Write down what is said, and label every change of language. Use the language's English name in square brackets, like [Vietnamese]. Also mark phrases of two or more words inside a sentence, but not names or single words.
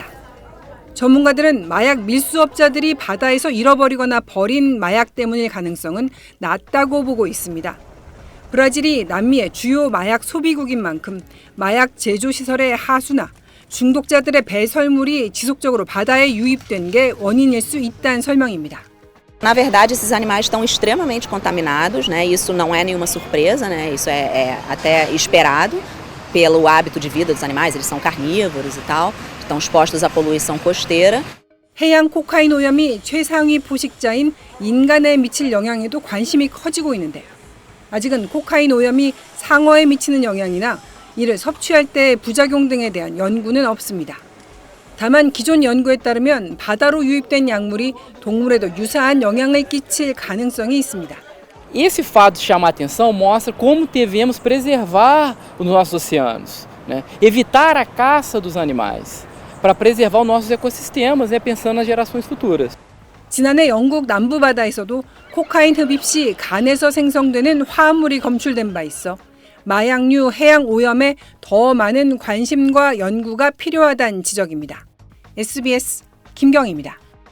[Korean] 전문가들은 마약 밀수업자들이 바다에서 잃어버리거나 버린 마약 때문일 가능성은 낮다고 보고 있습니다. 브라질이 남미의 주요 마약 소비국인 만큼 마약 제조시설의 하수나 중독자들의 배설물이 지속적으로 바다에 유입된 게 원인일 수 있다는 설명입니다. [Portuguese] Na verdade, esses animais estão extremamente contaminados, né? Isso não é nenhuma surpresa, né? Isso é até esperado pelo hábito de vida dos animais, eles são carnívoros e tal, estão expostos à poluição costeira. [Korean] 해양 코카인 오염이 최상위 포식자인 인간에 미칠 영향에도 관심이 커지고 있는데요. 아직은 코카인 오염이 상어에 미치는 영향이나 이를 섭취할 때의 부작용 등에 대한 연구는 없습니다. 다만 기존 연구에 따르면 바다로 유입된 약물이 동물에도 유사한 영향을 끼칠 가능성이 있습니다. [Portuguese] Esse fato de chamar atenção mostra como devemos preservar os nossos oceanos, né? Evitar a caça dos animais, para preservar os nossos ecossistemas, né? Pensando nas gerações futuras. [Korean] 지난해 영국 남부 바다에서도 코카인 흡입 시 간에서 생성되는 화합물이 검출된 바 있어 마약류 해양 오염에 더 많은 관심과 연구가 필요하다는 지적입니다. SBS 김경희입니다.